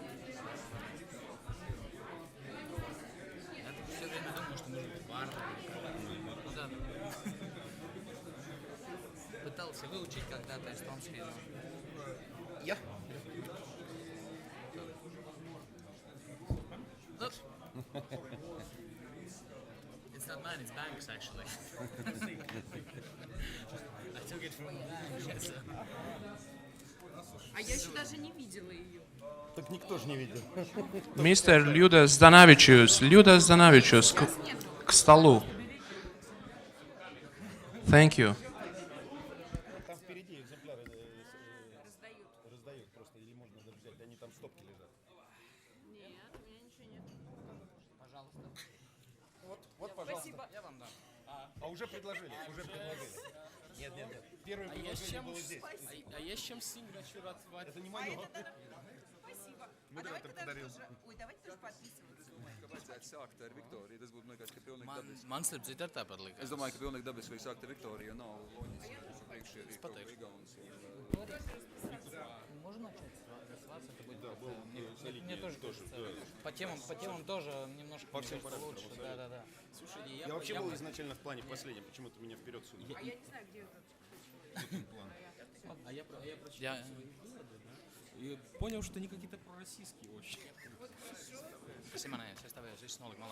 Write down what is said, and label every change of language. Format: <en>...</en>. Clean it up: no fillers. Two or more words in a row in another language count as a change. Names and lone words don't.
<ru>Я тут все время думал, что может быть вар. Ну да. Пытался выучить когда-то эстонский, но... Я. Ну,</ru> <en>it's not mine, it's bank's actually. I took it from the bank. So.</en> <ru>А я еще даже не видела ее. Так никто же не видел. Mr. Ļudas Zdanavičius, к столу.</ru> <en>Thank you.</en> <ru>Там впереди экземпляры раздают просто, или можно даже взять, они там в стопке лежат. Нет, у меня ничего нет. Пожалуйста. Вот, пожалуйста. Спасибо. Я вам дам. А уже предложили, Нет. Первое предложение было здесь.</ru> <uk>А є з чим</uk> <en>signature</en> <uk>отвать?</uk> <ru>Это не мое. Спасибо. Модератор подарил. Ой, давайте тоже подписываться.</ru> <lv>Vajadzētu sākt ar Viktoriju. Tas būtu, man liekas, ka pilnīgi dabiski. Man starp citu ir tāpat Es likās. domāju, ka pilnīgi dabiski vajag sākt ar Viktoriju, jo nav loģiski, ka priekš ir kaut kā Igauns.</lv> <ru>Можно начать с вас? Это будет мне тоже кажется. По темам тоже немножко По всем кажется, параметрам, лучше. Да. Слушайте, Я вообще был изначально в плане последнем, почему-то меня вперед сунул. А я не знаю, где это. я прочитал Я... свои выводы, да, и понял, что они какие-то пророссийские очень.</ru> <lv>Tas ir manējais, es tev visu noliku malā.</lv>